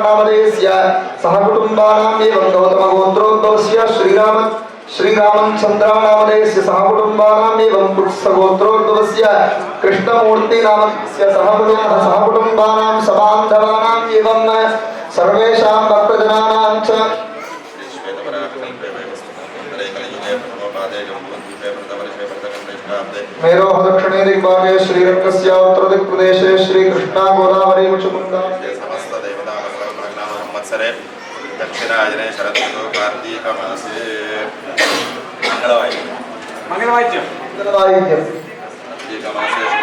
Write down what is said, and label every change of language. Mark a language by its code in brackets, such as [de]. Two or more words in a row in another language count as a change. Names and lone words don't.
[sa] నామధేయస్య సహకుటుంబానాం ఏవం గౌతమ గోత్రోద్భవస్య శ్రీరామచంద్ర నామధేయస్య సహకుటుంబానాం ఏవం కుత్స గోత్రోద్భవస్య కృష్ణమూర్తి నామధేయస్య సహకుటుంబానాం సబాంధవానాం ఏవం సర్వేషాం భక్తజనానాం చ మేరోహ దక్షిणे दिग्भागे श्रीरंगस्य उत्तरदिक्प्रदेशे श्रीकृष्णा गोदावरी मुचुकुंदा समस्त देवतामत्सरे दक्षिणायने शरदृतौ कार्तीक मासे [te] మంగళవాద్యం [sa] कार्तीक मासे